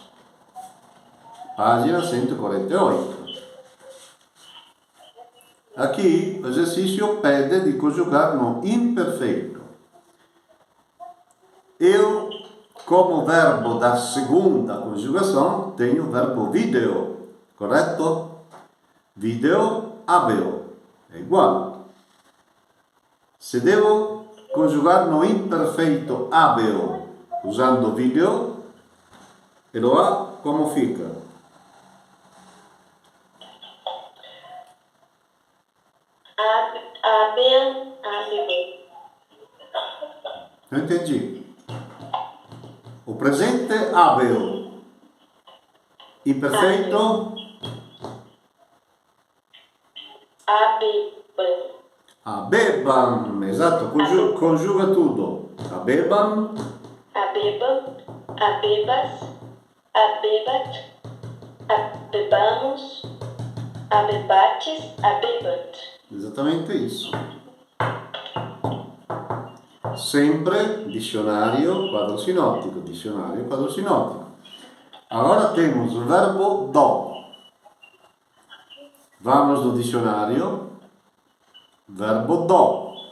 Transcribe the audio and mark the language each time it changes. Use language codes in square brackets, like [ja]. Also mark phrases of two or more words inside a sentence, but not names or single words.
[pt] Página 148. Aqui, o exercício pede de conjugar no imperfeito. Eu, como verbo da segunda conjugação, tenho o verbo video, correto? [la] Video, habeo. [pt] É igual. Se devo conjugar no imperfeito habeo, usando video, Eloá, como fica? [la] Habem, habem. [pt] Não entendi. O presente habeo. Imperfeito [la] Abebam. [pt] abebam. Exato, conjuga tudo. [la] Abebam, Abebam, abebas, abebat, abebamos, abebates, abebat. [pt] exatamente isso. Sempre dicionário, quadro sinótico, dicionário, quadro sinótico. Agora temos o verbo do. Vamos no dicionário, verbo do.